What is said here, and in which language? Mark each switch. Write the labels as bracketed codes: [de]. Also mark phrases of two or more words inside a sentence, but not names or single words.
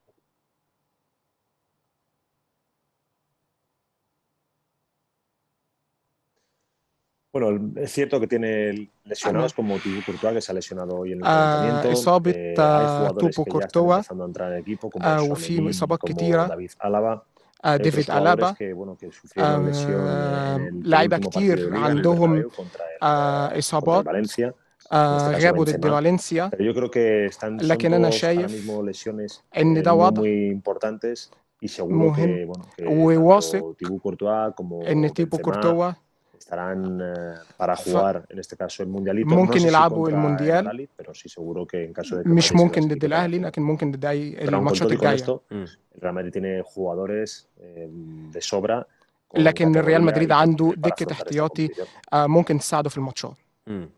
[es] Bueno, es cierto que tiene lesionados como Thibaut Courtois, que se ha lesionado hoy en el calentamiento. [ar] إصابة [es] Hay jugadores [ar] توبو [es] que ya están [ar] كورتوا، [es] empezando a entrar en el equipo, como [ar] وفي [es] Tchouaméni, [ar] إصابات [es] como [ar] كتيرة. [es] David Alaba. [ar] ديفيد [es] Otros jugadores [ar] ألابا. [es] que, bueno, que sufrieron lesión en el [ar] لعيبة [es] penúltimo partido de [ar] كتير [es] Liga, en el [ar] عندهم [es] Bernabéu, contra el [ar] إصابات، [es] Valencia. En este caso [ar] غابوا ضد [es] Benzema. [ar] فالنسيا. [es] Pero yo creo que son [ar] لكن أنا [es] todos ahora [ar] شايف [es] mismo lesiones [ar] إن ده [es] muy, [ar] وضع [es] muy importantes y seguro [ar] مهم [es] que, bueno, que [ar] وواثق [es] tanto Thibaut Courtois como [ar] إن تيبو [es] Benzema [ar] كورتوا [es] estarán para jugar en este caso el Mundialito. No [ar] ممكن [es] sé si [ar] يلعبوا [es] contra el [ar] المونديال. [es] Al-Ahly, pero sí seguro que en caso de que [ar] مش [es] Madrid se [ar] ممكن ضد [es] clasifique para [ar] الأهلي، [es] jugar. [ar] لكن ممكن ضد أي [es] Pero aun con todo [ar] الماتشات [es] y con [ar] الجاية. [es] esto, el Real Madrid tiene jugadores de sobra con [ar] لكن الريال [es] categoría [ar] مدريد [es] y con [ar] عنده [es] nivel para [ar] دكة [es] afrontar esta [ar] احتياطي [es] competición. [ar] ممكن تساعده في الماتشات.